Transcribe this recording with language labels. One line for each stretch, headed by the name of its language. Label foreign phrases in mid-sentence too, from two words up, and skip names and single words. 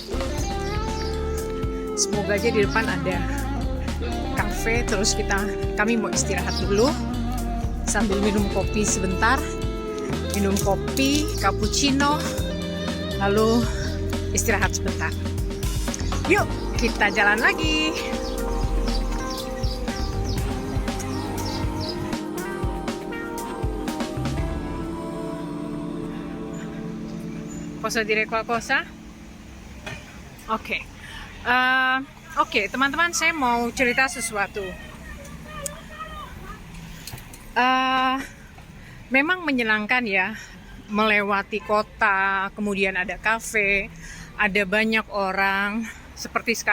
Indonesian: Semoga aja di depan ada kafe, terus kami mau istirahat dulu sambil minum kopi sebentar, minum kopi cappuccino, lalu istirahat sebentar. Yuk kita jalan lagi.
Italian: Posso dire qualcosa?
Indonesian: Oke. Oke, teman-teman, saya mau cerita sesuatu. Memang menyenangkan ya melewati kota, kemudian ada kafe, ada banyak orang.